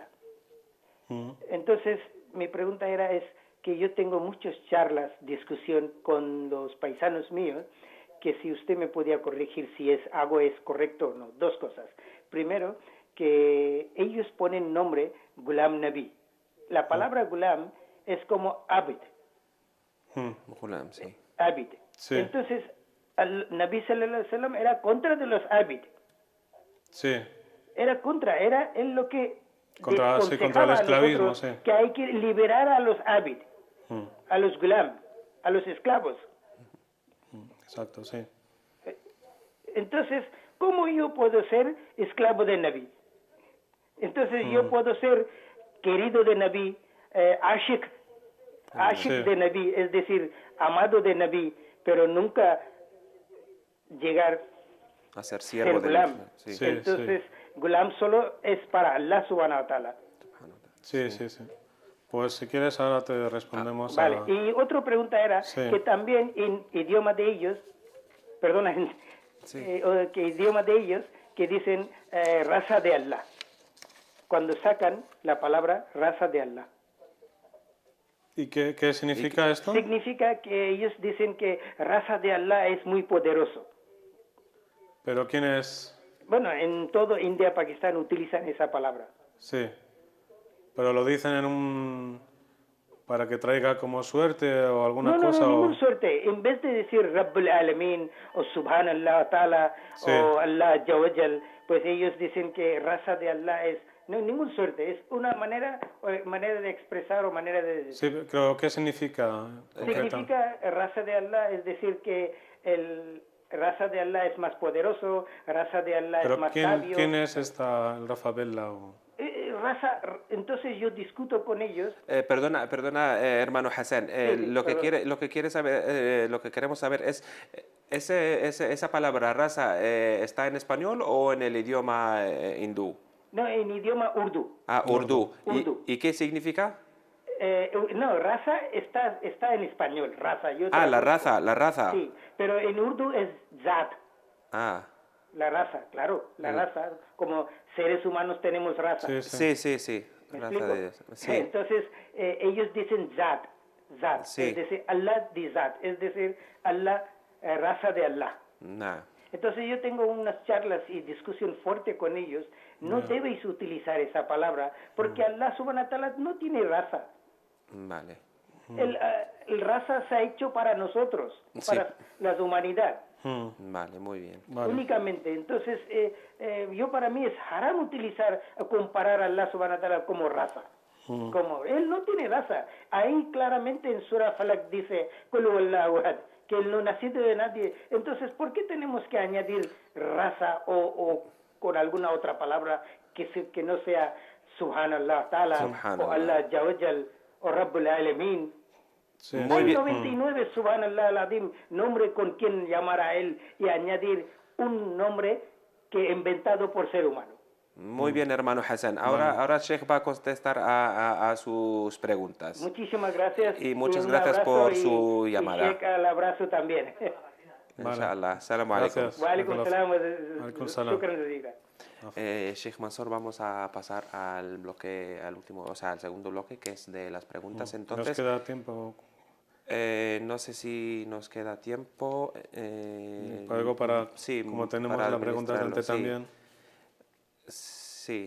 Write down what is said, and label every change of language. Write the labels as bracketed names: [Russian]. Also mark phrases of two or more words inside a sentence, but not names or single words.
[Spanish] Entonces, mi pregunta es que yo tengo muchas charlas, discusión con los paisanos míos, que si usted me podía corregir si algo es correcto o no. 2 cosas. Primero, que ellos ponen nombre Ghulam Nabi. La palabra Ghulam es como Abid. Ghulam, sí. Abid. Sí. Entonces, el Nabi [Arabic] صلى الله عليه وسلم [Spanish] era contra de los Abid. Sí. Era en lo que contra el esclavismo, sí. Que hay que liberar a los Abid, a los Ghulam, a los esclavos. Exacto, sí. Entonces, ¿cómo yo puedo ser esclavo de Nabi? Entonces, yo puedo ser querido de Nabi, ashik de Nabi, es decir, amado de Nabi, pero nunca llegar a ser siervo de Ghulam. Sí. Sí, Entonces, Ghulam solo es para [Arabic] الله سبحانه وتعالى. [Spanish] Sí. Pues si quieres ahora te respondemos. Vale, y otra pregunta era que también en idioma de ellos, perdona, que idioma de ellos que dicen raza de Allah, cuando sacan la palabra raza de Allah. ¿Y qué significa esto? Significa que ellos dicen que raza de Allah es muy poderoso. ¿Pero quién es? Bueno, en todo India, Pakistán utilizan esa palabra. Sí. Pero lo dicen para que traiga como suerte o alguna No, cosa. ningún suerte. En vez de decir [Arabic] رب العالمين [Spanish] o [Arabic] سبحان الله تعالى [Spanish] Sí. o [Arabic] الله عز وجل, [Spanish] pues ellos dicen que raza de Allah es... No, ningún suerte. Es una manera de expresar o manera de decir. Sí, pero ¿qué significa? Significa raza de Allah, es decir que el raza de Allah es más poderoso, raza de Allah Pero es más ¿quién, sabio. quién es el Rafa Bella? Entonces yo discuto con ellos. Perdona, hermano Hassan. Lo que quiere saber, lo que queremos saber es esa palabra raza está en español o en el idioma hindú. No, en idioma urdu. Ah, Urdu. Urdu. ¿Y qué significa? No, raza está en español, raza. Yo Ah, la traduzco. raza. Sí, pero en urdu es zat. Ah, La raza, claro, la raza. Como seres humanos tenemos raza. Sí, sí. sí. ¿Me Raza explico? de... Sí. Entonces, ellos dicen zat, Sí. es decir, Allah de zat, es decir, Allah, raza de Allah. Nah. Entonces yo tengo unas charlas y discusión fuerte con ellos. No debéis utilizar esa palabra porque [Arabic] الله سبحانه وتعالى [Spanish] no tiene raza. Vale. El raza se ha hecho para nosotros, para la humanidad. Vale, muy bien. Vale. Únicamente. Entonces, yo para mí es haram utilizar, comparar a [Arabic] الله سبحانه وتعالى [Spanish] como raza. Como él no tiene raza. Ahí claramente en Surah Falak dice, [Arabic] قل هو الله أحد, [Spanish] que él no nacido de nadie. Entonces, ¿por qué tenemos que añadir raza o con alguna otra palabra que no sea [Arabic] سبحان الله تعالى [Spanish] Subhanallah. o [Arabic] الله عز وجل [Spanish] o [Arabic] رب العالمين? [Spanish] Sí, Muy Hay bien. [Arabic] 99 سبحان الله العظيم, [Spanish] nombre con quien llamar a él y añadir un nombre que inventado por ser humano. Muy bien, hermano Hassan. Ahora Sheikh va a contestar a sus preguntas. Muchísimas gracias. Y muchas un gracias abrazo por su llamada. Y Sheikh, al abrazo también. Vale. [Arabic] إن شاء الله. سلام عليكم. [Spanish] Gracias. [Arabic] وعليكم السلام. عليكم السلام. شكرا جزيلا. [Spanish] Sheikh Mansour, vamos a pasar al bloque, al último, o sea, al segundo bloque, que es de las preguntas. ¿Nos Entonces, queda tiempo? no sé si nos queda tiempo. Algo para, sí, como tenemos para la pregunta delante administrarlo, también. Sí.